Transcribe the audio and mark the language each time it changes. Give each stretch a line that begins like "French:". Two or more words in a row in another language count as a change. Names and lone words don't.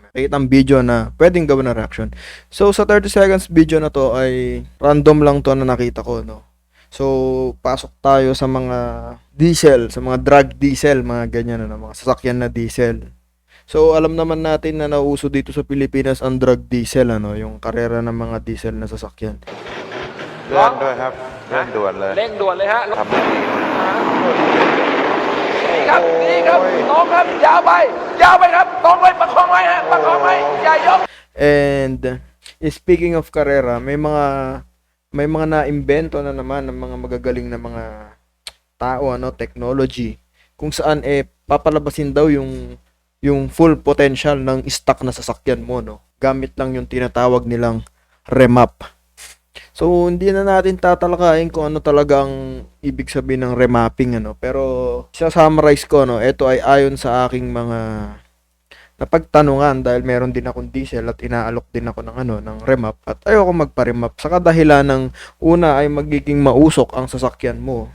Filipino: May kitang video na pwedeng gawan ng reaction. So, sa 30
English: seconds video
Filipino: na to ay random lang to na nakita ko, no? So, pasok tayo sa mga diesel, sa mga
English: drug diesel,
Filipino: mga ganyan, mga sasakyan na diesel. So, alam naman natin na nauso dito sa Pilipinas ang
English: drug diesel,
Filipino: yung karera ng mga diesel na sasakyan.
Thai: เร่งด้วยครับเร่งด่วนเลย เร่งด่วนเลยฮะ ทำให้ดี นี่ครับนี่ครับตรงครับยาวไปครับตรงไว้ประคองไว้ฮะประคองไว้อย่ายก
English: And speaking of
Filipino: karera, may mga na-imbento na naman ng mga magagaling na mga tao, technology, kung saan papalabasin daw yung
English: full potential
Filipino: ng stock na sasakyan mo, no? Gamit lang yung tinatawag nilang remap. So, hindi na natin tatalakayin kung ano talaga ang ibig sabihin ng remapping, pero isa-summarize ko, ito ay ayon sa aking mga napagtanungan dahil meron din akong diesel at inaalok din ako ng remap at ayoko magpa-remap sa kadahilan ng una ay magiging mausok ang sasakyan mo.